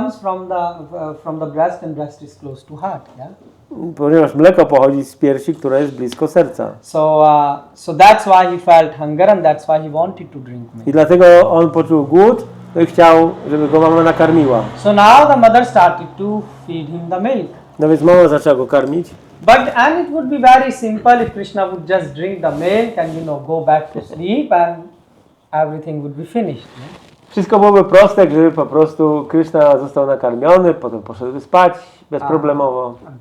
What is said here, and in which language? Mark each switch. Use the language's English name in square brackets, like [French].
[English] comes from the breast, and breast is close to heart. Yeah. [Polish] Ponieważ mleko pochodzi z piersi, która jest blisko serca. [English] So that's why he felt hunger, and that's why he wanted to drink milk. [Polish] I dlatego on poczuł głód, no i chciał, żeby go mama nakarmiła. [English] So now the mother started to feed him the milk. [Polish] No więc mama zaczęła go karmić. [English] And it would be very simple if Krishna would just drink the milk and go back to sleep and everything would be finished. [Polish] Wszystko byłoby proste, gdyby po prostu Krishna został nakarmiony, potem poszedł spać bezproblemowo.